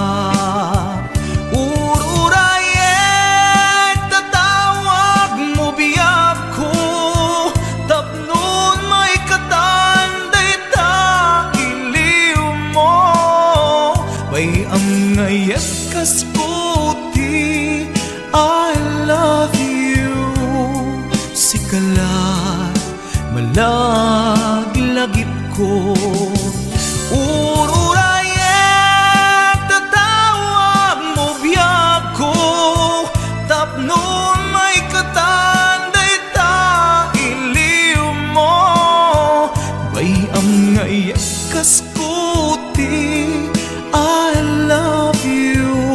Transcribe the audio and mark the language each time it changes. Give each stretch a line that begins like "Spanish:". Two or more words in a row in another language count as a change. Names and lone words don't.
Iloko: ururayet tatawag mo biyag ko tapnon may katanday ta iliw mo bayam ngayet kas puti
English: I love you
Iloko: sikalat malaglagip ko ururayet tatawag mo biyag ko tapnon may katanday ta iliw mo bayam ngayet kas puti
English: I love you